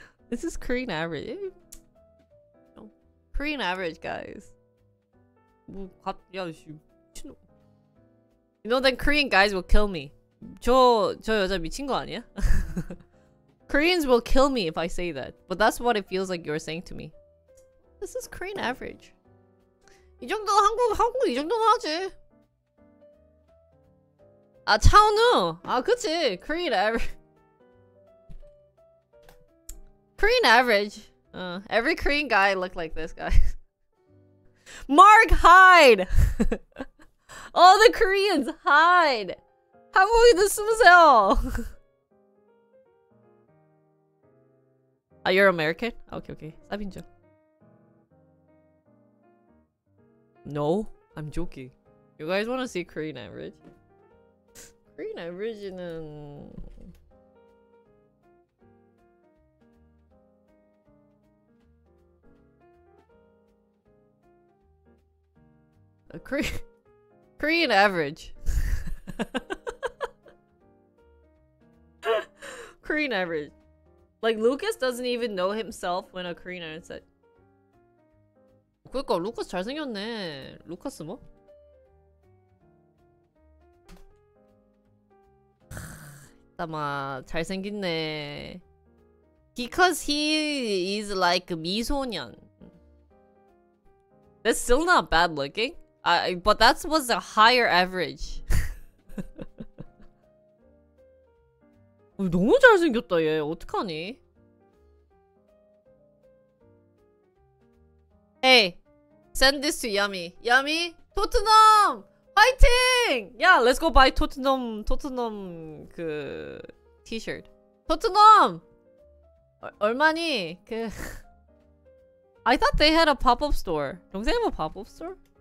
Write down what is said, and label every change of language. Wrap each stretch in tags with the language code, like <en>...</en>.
<en>This is Korean average. No. Korean average, guys.</en> <ko>뭐, 야, 미친놈.</ko> <en>You know, then Korean guys will kill me.</en> <ko>저 여자 미친 거 아니야?</ko> <en>Koreans will kill me if I say that. But that's what it feels like you're saying to me. This is Korean average.</en> <ko>이 정도는 한국 이 정도는 하지. 아, 차은우! 아, 그치. Korean average.</ko> <en>Korean average. Every Korean guy look like this guy. Mark, hide! All the Koreans, hide!</en> <ko>한국인들 숨으세요!</ko> <en>Ah, you're American? Okay. 사빈죠. No, I'm joking. You guys want to see Korean average? Korean average는 Korean average. Korean average. Like Lucas doesn't even know himself when a Korean average said.</en> <ko>그러니까 루카스 잘생겼네. 루카스 뭐? 아마 잘생겼네.</ko> <en>Because he is like 미소년. That's still not bad looking. But that was a higher average.</en> <ko>너무 잘생겼다 얘. 어떡하니?</ko> <en>Hey, send this to Yummy.</en> <ko>Yummy, 토트넘 화이팅!</ko> <en>Yeah, let's go buy 토트넘 그 T-shirt.</en> <ko>토트넘 얼마니?</ko> <en>그 I thought they had a pop-up store. Don't they have a pop-up store?</en>